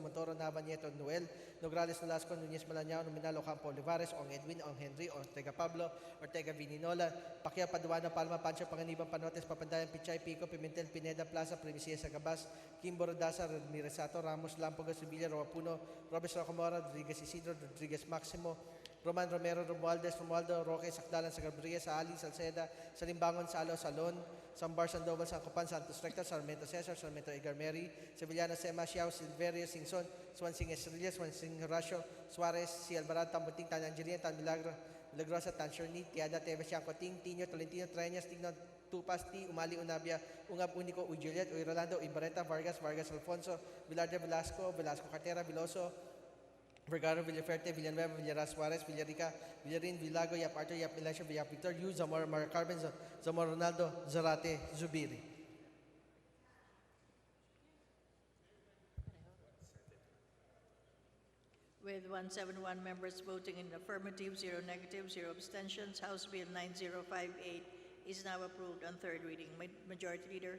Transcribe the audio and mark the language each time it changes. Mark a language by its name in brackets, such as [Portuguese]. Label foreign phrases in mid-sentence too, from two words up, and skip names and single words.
[English] Montoro, Nava, Nieto, Noel, Nograles, Nolasco, Nunez, Malanao, Nominalo, Campo, Olivares, Ong Edwin, Ong Henry, Ortega Pablo, Ortega Vininola, Pakia, Paduano, Palma, Pancho, Panganiban, Panotes, Papandayan, Pichay, Pico, Pimentel, Pineda, Plaza, Primicia, Sagabas, Kim Borodasa, Ramirez-Sato, Ramos, Lampogas, Sevilla, Roapuno, Robes Rocamora, Rodriguez Isidro, Rodriguez Maximo, Roman Romero, Romualdo, Roque, Sakdalan, Sagabria, Ali, Salceda, Salimbangon, Salo, Salon, Sambar, Sandoval, Sancopan, Santos Recta, Sarmiento Cesar, Sarmiento Igarmeri, Sevillana, Sema, Xiao, Silverio, Singson, Swansing Estrella, Swansing Horacio, Suarez, Si Alvarado, Tambuting, Tan Angelina, Tan Milagrosa, Tan Shorni, Tiada, Tevez, Yancoting, Tino, Tolentino, Treñas, Tigno, Tupasti, Umali, Unabia, Ungab Unico, Uy Juliet, Uy Rolando, Uy Barreta, Vargas, Alfonso, Vilarde, Velasco, Cartera, Viloso, Vergara, Villaferte, Villanueva, Villaras, Suarez, Villarica, Villarin, Villago, Yap Arthur, Yap Elisha, Yap Victor, Yu, Zamora, Carmen, Zamora Ronaldo, Zarate, Zubiri. With 171 members voting in the affirmative, 0 negative, 0 abstentions, House Bill 9058 is now approved on third reading. Majority Leader.